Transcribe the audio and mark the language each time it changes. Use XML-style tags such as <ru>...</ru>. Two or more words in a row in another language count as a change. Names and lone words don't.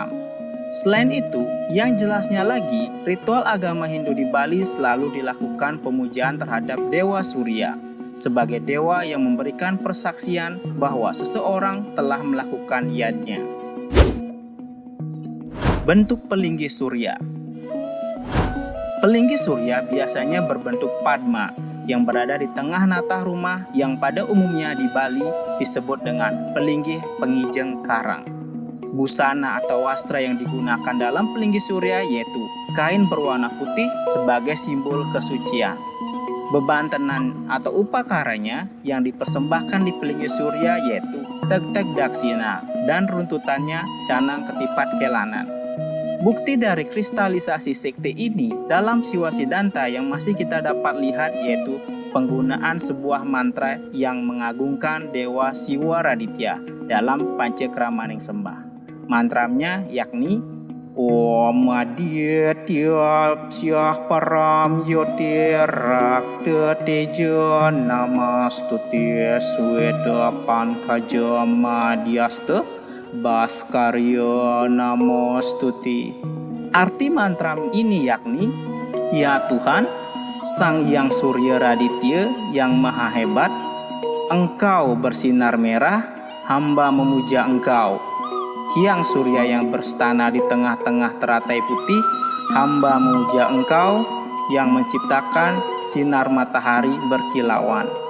<id>Selain itu, yang jelasnya lagi, ritual agama Hindu di Bali selalu dilakukan pemujaan terhadap Dewa Surya sebagai dewa yang memberikan persaksian bahwa seseorang telah melakukan yadnya. Bentuk pelinggih surya. Pelinggih surya biasanya berbentuk padma yang berada di tengah natah rumah yang pada umumnya di Bali disebut dengan pelinggih pengijeng karang. Busana atau wastra yang digunakan dalam pelinggih surya yaitu kain berwarna putih sebagai simbol kesucian. Beban tenan atau upakaranya yang dipersembahkan di pelinggih surya yaitu tek-tek daksina dan runtutannya canang ketipat kelanan. Bukti dari kristalisasi sekte ini dalam Siwa Siddhanta yang masih kita dapat lihat yaitu penggunaan sebuah mantra yang mengagungkan Dewa Siwaraditya dalam Pancakramaning Sembah. Mantranya yakni</id> <sa>Om Aditya Syah Param Yotirak Teteja Namastuti Sweta Pankaja Madhyasta Baskarya Namastuti.</sa> <id>Arti mantra ini yakni, ya Tuhan, Sang Hyang Surya Raditya yang maha hebat, Engkau bersinar merah, hamba memuja Engkau. Hyang Surya yang berstana di tengah-tengah teratai putih, hamba memuja Engkau yang menciptakan sinar matahari berkilauan.</id>